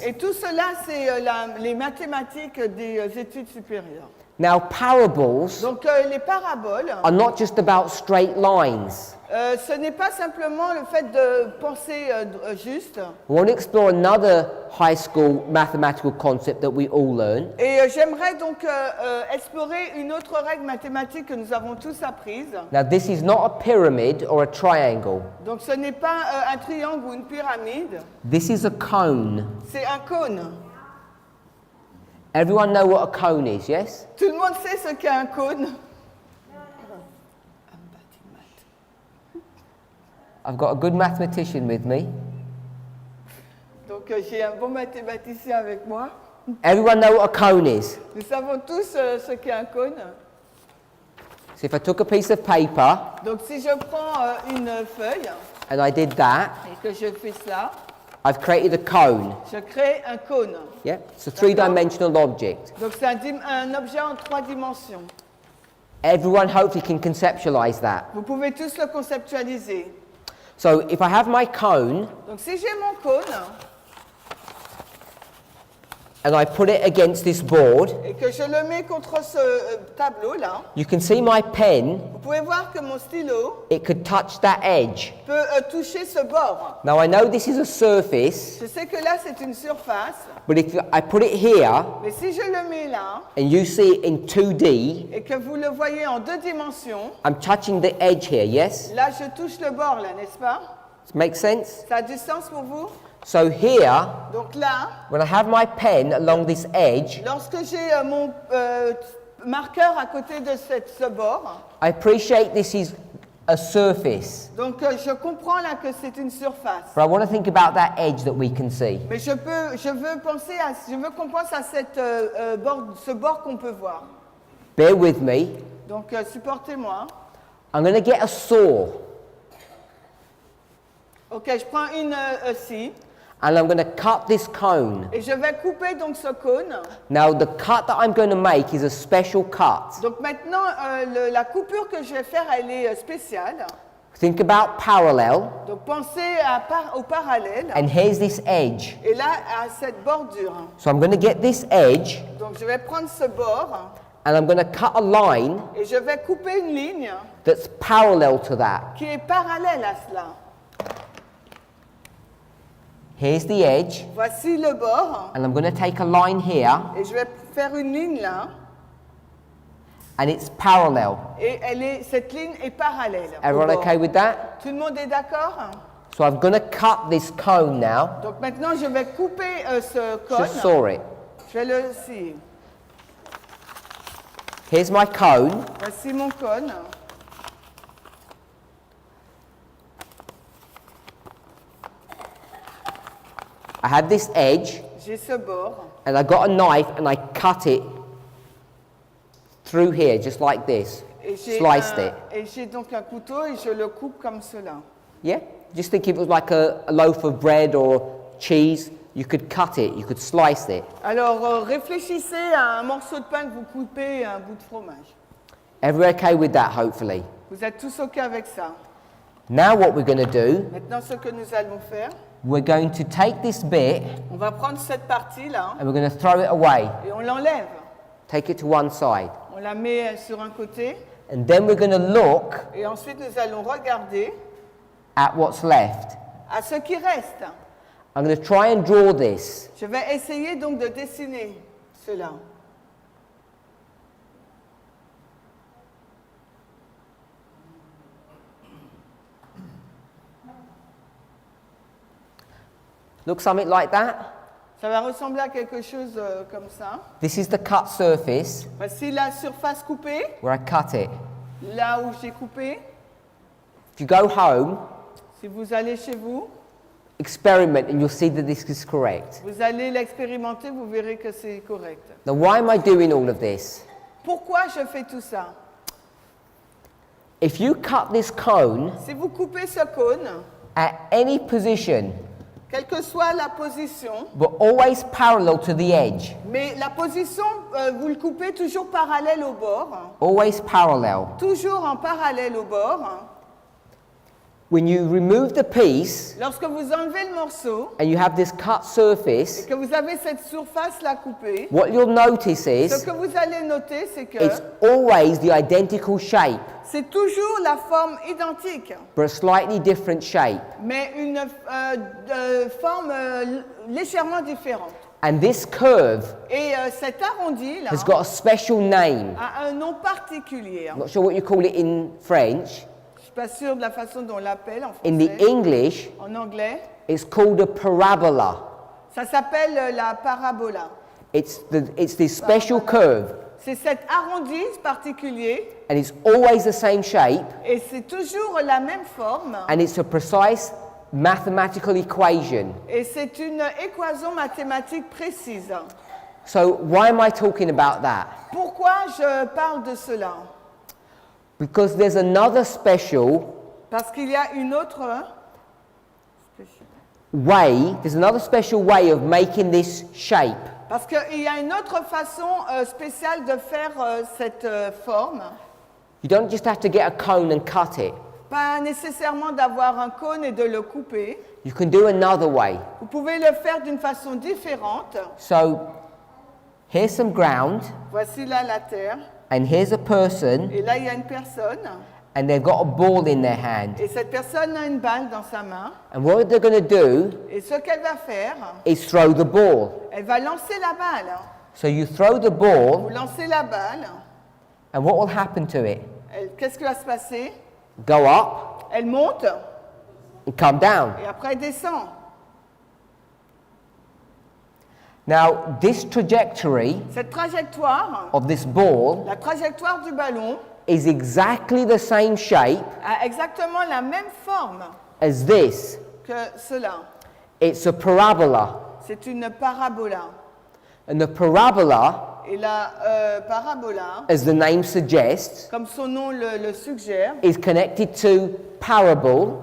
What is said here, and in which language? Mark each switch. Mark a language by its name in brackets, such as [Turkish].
[French] Et tout cela, c'est les mathématiques des études supérieures. [English] Now, parables [French] Donc, les paraboles, [English] are not just about straight lines. [French] ce n'est pas simplement le fait de penser juste. [English] We want to explore another high school mathematical concept that we all learn, [French] Et j'aimerais donc explorer une autre règle mathématique que nous avons tous apprise. [English] Now, this is not a pyramid or a triangle. [French] Donc, ce n'est pas un triangle ou une pyramide, [English] This is a cone. [French] c'est un cône. [English] Everyone know what a cone is, yes? [French] Tout le monde sait ce qu'est un cône. [English] I've got a good mathematician with me. [French] Donc, j'ai un bon mathématicien avec moi. [English] Everyone know what a cone is? [French] Nous savons tous ce qu'est un cône. [English] So if I took a piece of paper [French] Donc, si je prends une feuille [English] and I did that, [French] et que je fais cela, [English] I've created a cone. [French] je crée un cône. [English] Yeah? It's a three-dimensional object. [French] Donc, c'est un objet en 3 dimensions. [English] Everyone hopefully can conceptualize that. [French] Vous pouvez tous le conceptualiser. [English] So if I have my cone [French] Donc, si j'ai mon cône, [English] and I put it against this board, [French] et que je le mets contre ce tableau là, [English] you can see my pen, [French] vous pouvez voir que mon stylo [English] it could touch that edge. [French] peut toucher ce bord. [English] Now I know this is a surface, [French] Je sais que là c'est une surface, [English] but if I put it here [French] mais si je le mets là [English] and you see it in 2D, [French] et que vous le voyez en 2 dimensions, [English] I'm touching the edge here, yes? [French] là je touche le bord là, n'est-ce pas? [English] Make sense? [French] Ça a du sens pour vous? [English] So here, [French] Donc là, [English] when I have my pen along this edge, [French] lorsque j'ai mon marqueur à côté de ce bord, [English] I appreciate this is a surface, [French] donc je comprends là que c'est une surface. [English] but I want to think about that edge that we can see. [French] Mais je veux qu'on pense à ce bord qu'on peut voir. [English] Bear with me. [French] Donc supportez-moi. [English] I'm going to get a saw [French] Ok, je prends une scie [English] and I'm going to cut this cone. [French] et je vais couper donc ce cône. [English] Now the cut that I'm going to make is a special cut. [French] Donc maintenant, la coupure que je vais faire, elle est spéciale. [English] Think about parallel, [French] Donc pensez au parallèle. [English] and here's this edge. [French] Et là, à cette bordure. [English] So I'm going to get this edge [French] Donc je vais prendre ce bord [English] and I'm going to cut a line [French] et je vais couper une ligne [English] that's parallel to that. [French] qui est parallèle à cela. [English] Here's the edge, [French] Voici le bord [English] and I'm going to take a line here, [French] et je vais faire une ligne là. [English] and it's parallel. [French] Et cette ligne est parallèle. [English] au [French] Everyone [English] bord. [French] okay with that? [English] Tout le monde est d'accord? [French] So I'm going to cut this cone now. [English] Donc maintenant, je vais couper ce cône. [French] Just saw it. [English] Je vais le scier. [French] Here's my cone. [English] Voici mon cône. [French] I have this edge, [English] J'ai ce bord. [French] and I got a knife and I cut it through here, just like this. [English] Et [French] Sliced it. [English] Et j'ai donc un couteau et je le coupe comme cela. [French] Yeah? [English] Just think if it was like a loaf of bread or cheese, you could cut it, you could slice it. [French] Alors réfléchissez à un morceau de pain que vous coupez à un bout de fromage. [English] Everyone okay with that, hopefully? [French] Vous êtes tous OK avec ça? [English] Now what we're going to do, [French] Maintenant, ce que nous allons faire, [English] we're going to take this bit [French] on va prendre cette partie-là [English] and we're going to throw it away. [French] et on l'enlève. [English] Take it to one side. [French] On la met sur un côté [English] And then we're going to look [French] et ensuite nous allons regarder [English] at what's left. [French] à ce qui reste. [English] I'm going to try and draw this. [French] Je vais essayer donc de dessiner cela. [English] Look something like that. [French] Ça va ressembler à quelque chose comme ça. [English] This is the cut surface [French] Voici la surface coupée, [English] where I cut it. [French] là où j'ai coupé. [English] If you go home, [French] Si vous allez chez vous, [English] experiment and you'll see that this is correct. [French] vous allez l'expérimenter, vous verrez que c'est correct. [English] Now, why am I doing all of this? [French] Pourquoi je fais tout ça? [English] If you cut this cone [French] Si vous coupez ce cône, [English] at any position, [French] quelle que soit la position, [English] but always parallel to the edge, [French] mais la position, vous le coupez toujours parallèle au bord, [English] always parallel. [French] toujours en parallèle au bord. [English] When you remove the piece [French] Lorsque vous enlevez le morceau [English] and you have this cut [French] et [English] surface, [French] que vous avez cette surface-là coupée, [English] what you'll notice [French] ce [English] is [French] que vous allez noter, c'est que [English] it's always the identical shape, [French] c'est toujours la forme identique, [English] but a slightly different shape. [French] mais une forme légèrement différente. [English] And this curve [French] Et cet arrondi-là [English] has got a special name. [French] a un nom particulier. [English] I'm not sure what you call it in French. [French] Je ne suis pas sûre de la façon dont on l'appelle en [English] In the [French] français. [English] English, [French] En anglais, [English] it's called a parabola. [French] ça s'appelle la parabola. [English] It's this special curve, [French] C'est cet arrondi particulier [English] and it's always the same shape, [French] et c'est toujours la même forme [English] and it's a precise mathematical equation. [French] et c'est une équation mathématique précise. [English] So why am I talking about that? [French] Pourquoi je parle de cela? [English] Because there's another special [French] Parce qu'il y a une autre [English] way, there's another special way of making this shape. [French] parce qu'il y a une autre façon spéciale de faire cette forme. [English] You don't just have to get a cone and cut it. [French] Pas nécessairement d'avoir un cône et de le couper. [English] You can do another way. [French] Vous pouvez le faire d'une façon différente. [English] So here's some ground, [French] Voici là la terre. [English] and here's a person, [French] Et là, il y a une personne. [English] and they've got a ball in their hand. [French] Et cette personne a une balle dans sa main. [English] And what they're going to do [French] Et ce qu'elle va faire, [English] is throw the ball. [French] elle va lancer la balle. [English] So you throw the [French] Vous [English] ball, [French] lancez la balle. [English] and what will happen to it? [French] Qu'est-ce qui va se passer? [English] Go up [French] Elle monte [English] and come down. [French] et après elle descend. [English] Now, this trajectory [French] Cette trajectoire, [English] of this ball [French] la trajectoire du ballon, [English] is exactly the same shape [French] a exactement la même forme [English] as this. [French] que cela. [English] It's a parabola. [French] C'est une parabola. [English] And the parabola, [French] Et la parabola, [English] as the name suggests, [French] comme son nom le suggère, [English] is connected to parable.